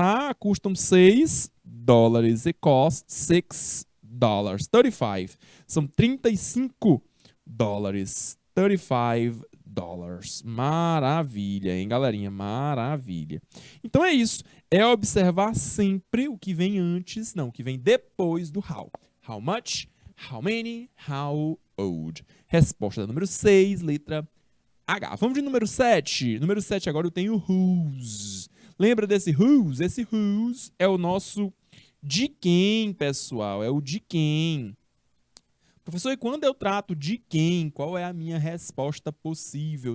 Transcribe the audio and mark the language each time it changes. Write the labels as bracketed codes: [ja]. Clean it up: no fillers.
[pt] Ah, custam 6 dólares. [en] It costs 6 dólares. [pt] 35. São 35 dólares. $35. Maravilha, hein, galerinha? Maravilha. Então é isso. É observar sempre o que vem antes, não, o que vem depois do how. [en] How much, how many, how old. [pt] Resposta número 6, letra H. Vamos de número 7. Número 7 agora eu tenho whose. Lembra desse whose? Esse whose é o nosso de quem, pessoal? É o de quem. Professor, e quando eu trato de quem, qual é a minha resposta possível?